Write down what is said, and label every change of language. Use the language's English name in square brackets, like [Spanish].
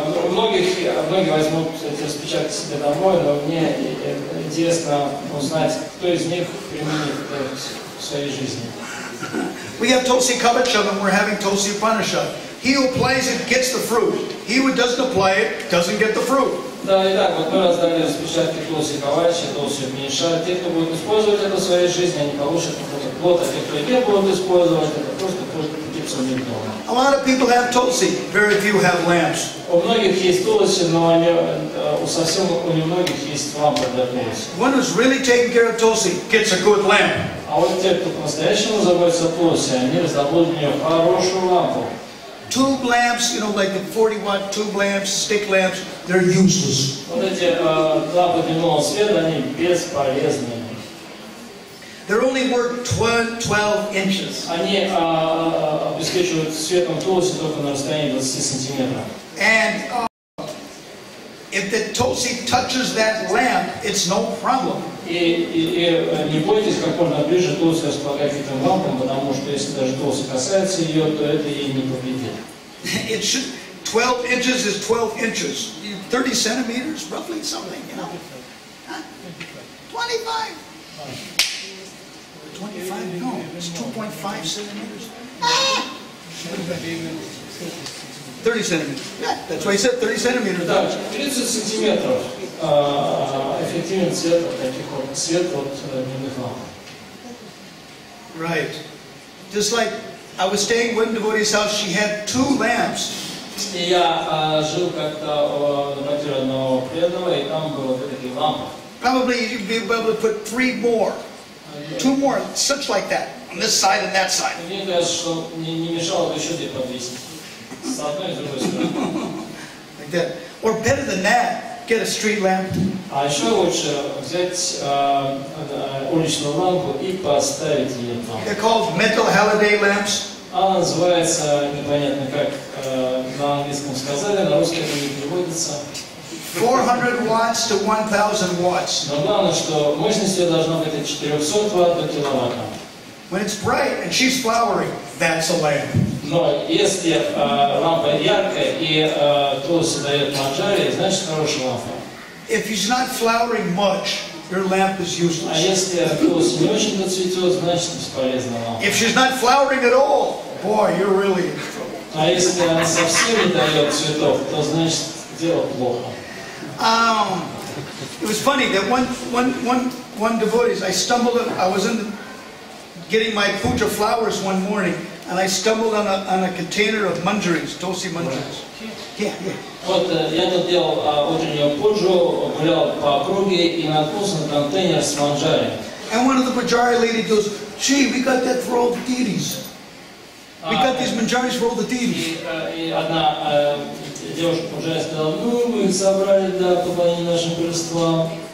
[Russian] Многие возьмут эти распечатки себе домой, но мне интересно узнать, кто из них применит это в своей жизни. [English] We have Tulsi Kavacham and we're having Tulsi Upanishad. He who applies it gets the fruit. He who doesn't apply it doesn't get the fruit. [Russian] Да, и так, вот мы раздали распечатки Тулси Кавачи, Тулси Уpanishad. Те, кто будет использовать это в своей жизни, они получат этот плод, а те, кто не будут использовать, это просто путиться в дома. [English] A lot of people have Tulsi. Very few have lamps. [Russian] У многих есть Тулси, но совсем у немногих есть лампа для Тулси. [English] One who's really taking care of Tulsi gets a good lamp. [Russian] А вот те, кто по-настоящему заботится о Тулси, они раздобудут для нее хорошую лампу. [English] Tube lamps, you know, like the 40-watt tube lamps, stick lamps, they're useless. [Russian] Вот эти лампы дневного света, они бесполезны. [English] They're only worth 12 inches. [Russian] Они обеспечивают светом Тулси только на расстоянии 20 сантиметров. [English] And if the Tulsi touches that lamp, it's no problem. [Russian] И не бойтесь как можно ближе Тулси располагать к этим лампам, потому что если даже Тулси касается ее, то это ей не повредит. [English] It should 12 inches is 12 inches. 30 centimeters, roughly, something, you know. Huh? 25. 25? No, it's 2.5 centimeters. 30 centimeters. Yeah, that's why he said 30 centimeters. [Russian] Да, 30 сантиметров эффективен свет от таких вот свет от дневных ламп. [English] Right. Just like I was staying in one devotee's house, she had 2 lamps. [Russian] И я жил как-то на квартире одного преданного, и там было 2 такие лампы. [English] Probably you'd be able to put 3 more. 2 more, such like that, on this side and that side. [Russian] Мне кажется, что не мешало бы еще где подвесить. С одной и с другой стороны. [English] Like that. Or better than that, get a street lamp. [Russian] А еще лучше взять уличную лампу и поставить ее там. [English] They're called metal holiday lamps. [Russian] Она называется, непонятно как на английском сказали, на русский это не переводится. [English] 400 watts to 1000 watts. [Russian] Но главное, что мощность ее должна быть от 400 ватт до киловатта. [English] When it's bright and she's flowering, that's a lamp. [Russian] Но если лампа яркая и Тулси дает манджари, значит хорошая лампа. [English] If she's not flowering much, your lamp is [Russian] А [English] useless. [Russian] если Тулси не очень цветет, значит бесполезная лампа. [English] If she's not flowering at all, boy, you're really in trouble. [Russian] А если она совсем не дает цветов, то значит дело плохо. [English] It was funny that one devotee, I was getting my puja flowers one morning, and I stumbled on a container of manjaris, Tulsi manjaris. Yeah. [Russian] Вот я тут делал утреннюю пуджу, гулял по округе и наткнулся на контейнер с манджари. [English] And one of the pujari lady goes, "Gee, we got that for all the deities. We got these manjaris for all the deities." [Russian] И одна девушка пуджари сказала, ну, мы их собрали для поклонения нашим божествам.